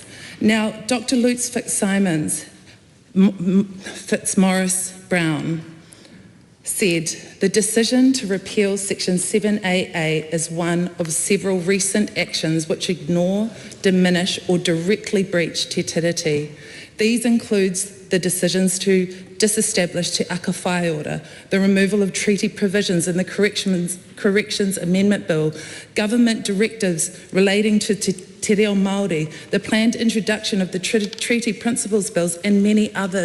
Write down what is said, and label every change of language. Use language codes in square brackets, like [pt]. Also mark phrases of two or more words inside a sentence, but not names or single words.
[en] Now, Dr. Lutz Fitzsimons, Fitzmaurice Brown, said the decision to repeal Section 7AA is one of several recent actions which ignore, diminish or directly breach te tiriti. These includes the decisions to disestablish Te Aka Whai Order, the removal of treaty provisions in the Corrections Amendment Bill, government directives relating to Te Reo Māori, the planned introduction of the treaty principles bills and many others.